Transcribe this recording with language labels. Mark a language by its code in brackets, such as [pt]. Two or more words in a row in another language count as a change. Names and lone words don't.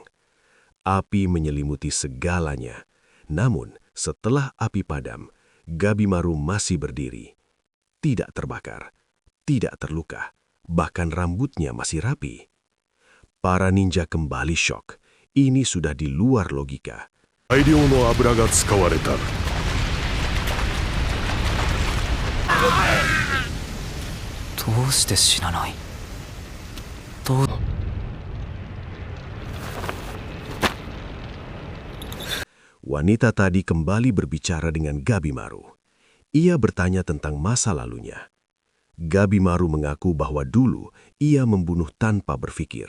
[id] Api menyelimuti segalanya. Namun, setelah api padam, Gabimaru masih berdiri. Tidak terbakar, tidak terluka, bahkan rambutnya masih rapi. Para ninja kembali syok. Ini sudah di luar logika. [ja] 大量の油が使われた。どうして死なない？どう？ [id] Wanita tadi kembali berbicara dengan Gabimaru. Ia bertanya tentang masa lalunya. Gabimaru mengaku bahwa dulu ia membunuh tanpa berpikir.